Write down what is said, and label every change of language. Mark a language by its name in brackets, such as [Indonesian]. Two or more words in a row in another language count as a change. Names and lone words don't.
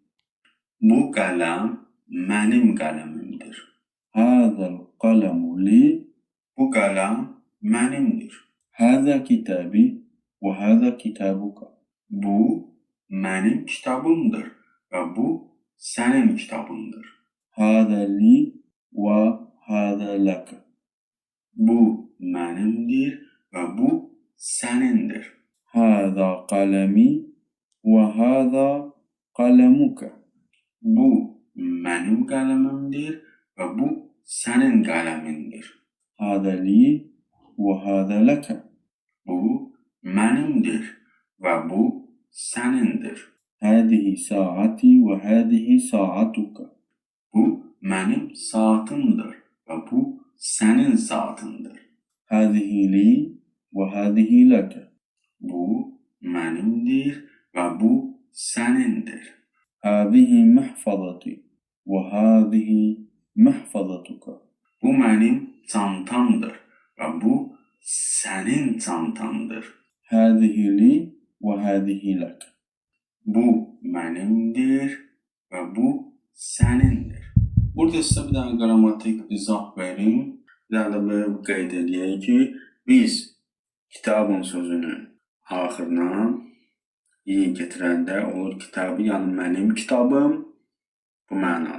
[Azerbaijani] Bu qələm mənim qələmimdir. [Arabic] هذا القلم لي. [Azerbaijani] Bu qələm mənimdir. [Arabic] هذا كتابي وهذا كتابك. [Azerbaijani] Bu mənim kitabımdır və bu sənin kitabındır. [Arabic] هذا لي وهذا لك. [Azerbaijani] Bu mənimdir və bu sənindir. [Arabic] هذا قلمي وهذا قلمك. [Azerbaijani] Bu mənim qələmimdir və bu sənin qələmindir. [Arabic] هذا لي وهذا لك. [Azerbaijani] Bu mənimdir və bu sənindir. [Arabic] هذه ساعتي وهذه ساعتك. [Azerbaijani] Bu mənim saatımdır və bu sənin saatındır. [Arabic] هذه لي وهذه لك. [Azerbaijani] Bu mənimdir və bu sənindir. [Arabic] هذه محفظتي وهذه محفظتك. [Azerbaijani] Bu mənim çantamdır və bu sənin çantandır. [Arabic] هذه لي وهذه لك. [Azerbaijani] Bu mənimdir və bu sənindir. Burada sizə bir dənə qrammatik izah verim. Bir dənə də belə qeyd edəyək ki, biz kitabın sözünü axırına iyi getirəndə olur kitabı, yəni mənim kitabım bu mənadır.